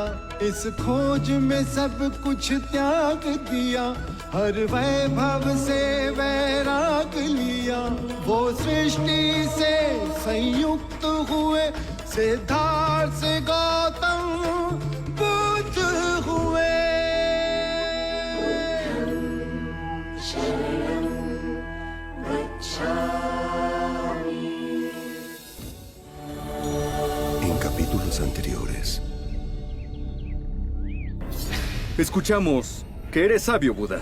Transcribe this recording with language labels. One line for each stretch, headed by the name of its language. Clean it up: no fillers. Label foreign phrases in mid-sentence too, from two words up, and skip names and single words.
Hindi: इस खोज में सब कुछ त्याग दिया, हर वैभव से वैराग लिया। वो सृष्टि से संयुक्त हुए, सिद्धार्थ से गौतम बुद्ध हुए।
Spanish: En capítulos anteriores. Escuchamos que eres sabio, Buda.